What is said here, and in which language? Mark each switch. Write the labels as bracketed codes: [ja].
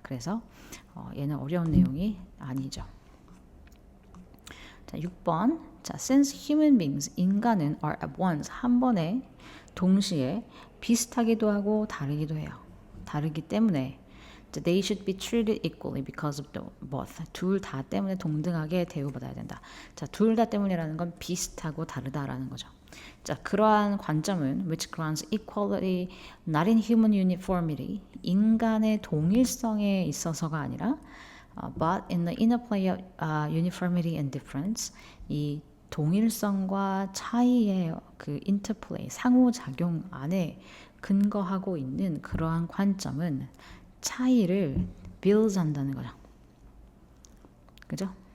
[ko] 그래서 얘는 어려운 내용이 아니죠. 자, 6번. 자, [en] since human beings, [ko] 인간은 [en] are at once, [ko] 한 번에 동시에 비슷하기도 하고 다르기도 해요. 다르기 때문에 [en] they should be treated equally because of the both. [ko] 둘 다 때문에 동등하게 대우받아야 된다. 자, 둘 다 때문이라는 건 비슷하고 다르다라는 거죠. 자, 그러한 관점은 [en] which grounds equality not in human uniformity. [ko] 인간의 동일성에 있어서가 아니라 [en] but in the interplay of uniformity and difference. [ko] 이 동일성과 차이의 그 인터플레이, 상호작용 안에 근거하고 있는 그러한 관점은 차이를 build 한다는 거죠. 그죠?